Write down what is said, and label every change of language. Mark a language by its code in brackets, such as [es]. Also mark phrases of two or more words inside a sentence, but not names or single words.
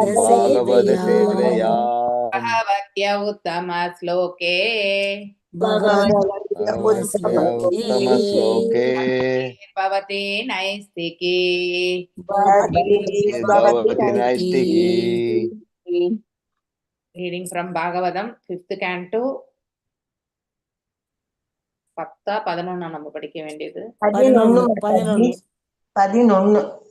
[sa] भागवत सेवयाम् सेवयाम् भगवत्य उत्तमश्लोके भगवत्य भगवत्योत्तमश्लोके उत्तमश्लोके भवति नैस्तिकी भगवति भगवती नैष्टिकी [en] reading from [ta] பாகவதம் [en] 5th canto [ta] 10 11 நம்ம படிக்க வேண்டியது 11 11 11